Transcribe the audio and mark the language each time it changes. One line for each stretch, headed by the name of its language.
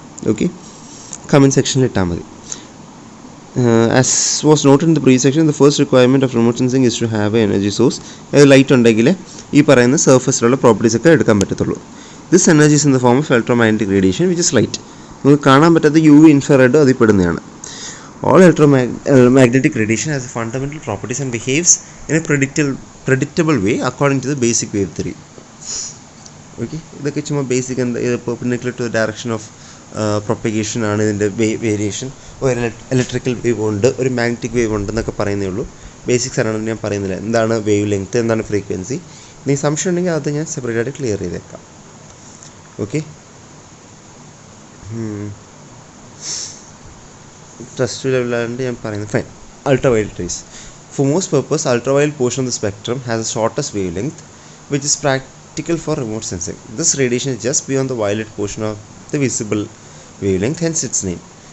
English: okay,
Malayalam: comment സെക്ഷനിൽ ഇട്ടാൽ മതി.
English: As was noted in the previous section, the first requirement of remote sensing is to have a energy source.
Malayalam: Light ഉണ്ടെങ്കിൽ ഈ പറയുന്ന സർഫസിലുള്ള പ്രോപ്പർട്ടീസൊക്കെ എടുക്കാൻ പറ്റത്തുള്ളൂ.
English: This energy is in the form of electromagnetic radiation which is light.
Malayalam: നമുക്ക് കാണാൻ പറ്റാത്ത UV infrared അതിൽ പെടുന്നതാണ്.
English: All electromagnetic radiation has fundamental properties and behaves in a predictable way according to the basic wave theory.
Malayalam: Okay, ഇതൊക്കെ ചുമ്മാ basic എന്താ perpendicular two direction of propagation ആണ് ഇതിൻ്റെ variation. ഒരു ഇലക്ട്രിക്കൽ വേവ് ഉണ്ട്, ഒരു മാഗ്നറ്റിക് വേവ് ഉണ്ട് എന്നൊക്കെ പറയുന്നേ ഉള്ളൂ. ബേസിക്സ് ആണെന്ന് ഞാൻ പറയുന്നില്ല. എന്താണ് വേവ് ലെങ്ത്, എന്താണ് ഫ്രീക്വൻസി. ഇനി സംശയം ഉണ്ടെങ്കിൽ അത് ഞാൻ സെപ്പറേറ്റ് ആയിട്ട് ക്ലിയർ ചെയ്തേക്കാം. ഓക്കെ, ട്രസ്റ്റ് ലെവലായതുകൊണ്ട് ഞാൻ പറയുന്നത് fine.
English: Ultraviolet rays. For most purpose, ultraviolet portion of the spectrum has the shortest wavelength, which is practical for remote sensing. This radiation is just beyond the violet portion of the visible wavelength, hence its name.